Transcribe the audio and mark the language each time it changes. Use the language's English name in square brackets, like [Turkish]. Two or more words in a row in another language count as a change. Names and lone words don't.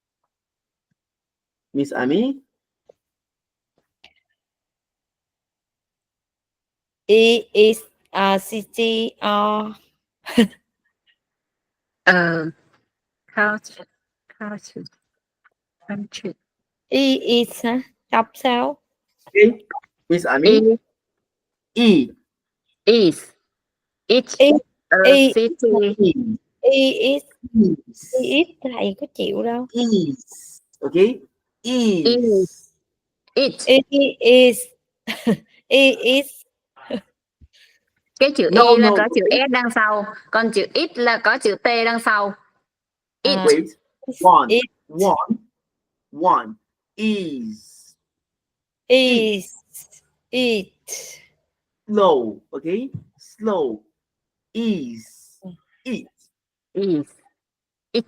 [English] Miss Amy. It is a city or Culture, culture, country. it is [Vietnamese] hả? Đọc sao? [English] Okay. Miss Amy. It E. is it It a it city. Is. it Is. [Vietnamese] it thầy có chịu đâu. [English] Is. Okay. Is Is. it It is it is [Vietnamese] cái chữ [English] No, [Vietnamese] y là [English] no. [Vietnamese] có chữ [English] Okay. [Vietnamese] s đằng sau, còn chữ it là có chữ t đằng sau. [English] It Wait. One. it One. One. Is. is it Slow. Okay. Slow. Is. It. is it